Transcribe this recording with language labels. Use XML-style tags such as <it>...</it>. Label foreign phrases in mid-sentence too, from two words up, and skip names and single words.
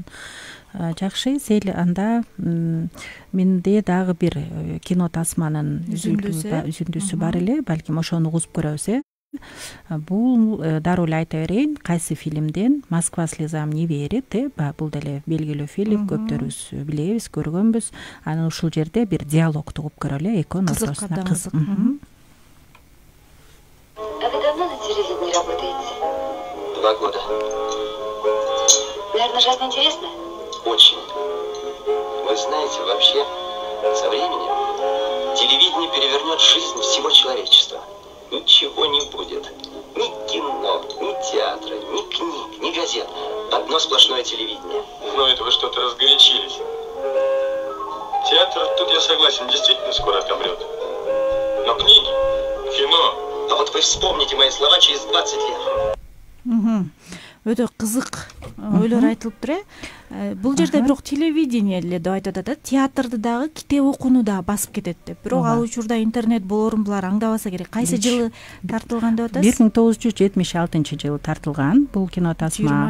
<ky>Жакшы, сел анда менде дагы бир кино тасманын үзүндүсү бар эле, балким ошону угузуп көрөбүз. Бул дароо эле айта берейин, кайсы фильмден? Москва слезам не верит, бул деле белгилүү фильм, көптөрүбүз билебиз, көргөнбүз. Анан ушул жерде бир диалогду угуп көрөлү, экөөнүн ортосунда. Кызык.</ky> <ru>А вы давно на телевидении работаете? 2 года. Наверное, жизнь интересная? Очень. Вы знаете, вообще, со временем телевидение перевернет жизнь всего человечества. Ничего не будет. Ни кино, ни театра, ни книг, ни газет. Одно сплошное телевидение. Но это вы что-то разгорячились. Театр, тут я согласен, действительно скоро отомрет. Но книги, кино... А вот вы вспомните мои слова через 20 лет.</ru> <ky>Өтө кызык ойлор айтылыптыр. Бул жерде бирок телевидение эле деп айтып атат. Театрды дагы, китеп окууну дагы басып кетет деп. Бирок ал учурда интернет болорун булар аңдабаса керек. Кайсы жылы тартылган деп атасыз? 1976 жылы тартылган бул кино тасма.</ky>